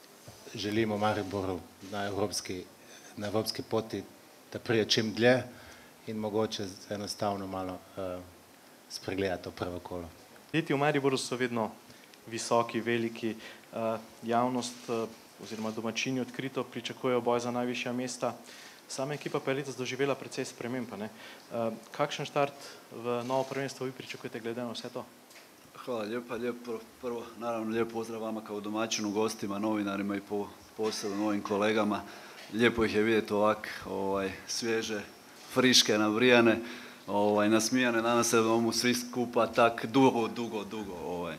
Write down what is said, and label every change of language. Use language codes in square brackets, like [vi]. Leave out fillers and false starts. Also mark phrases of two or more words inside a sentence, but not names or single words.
[sl] Želimo Mariboru na evropski poti, da pride čim dlje in mogoče enostavno malo spregledati to prvo kolo. Leti v Mariboru so vedno visoki, veliki, javnost oziroma domačini odkrito pričakujejo boj za najvišja mesta. Sama ekipa pa je letos doživela precej sprememb. Kakšen štart v novo prvenstvo vi pričakujete glede na vse to? [hr] Hvala lijepa, prvo naravno lijep pozdrav vama kao domaćinu, gostima, novinarima i posebno novim kolegama. Lijepo ih je vidjeti ovak svježe, friške, nabrijane, nasmijane. Nadam se da vam svi skupa tak dugo.